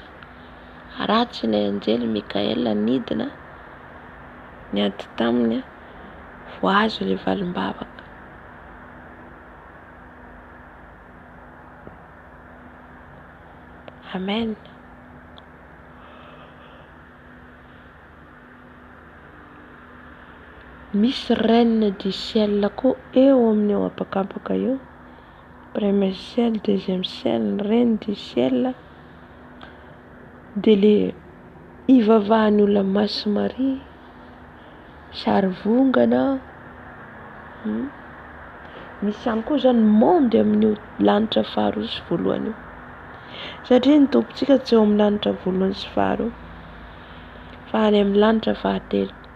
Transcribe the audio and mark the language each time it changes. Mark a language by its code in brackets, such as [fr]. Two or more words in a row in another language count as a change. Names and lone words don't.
[mg] Ratsy ilay anjely Mikael nidina niady taminy vao azo ilay valim-bavaka. Amen. Misy [fr] reine du ciel [mg] koa eo amin'ny eo apakapaka eo. [fr] Premier ciel, deuxième ciel, reine du ciel. [mg] Dia le ivavahan'ny olona Maso Maria, sary vongana. Misy ihany koa zany monde amin'io lanitra faharoa sy voalohany io. Satria ny tompontsika tsy eo amin'ny lanitra voalohany sy faharoa, fa any amin'ny lanitra fahatelo.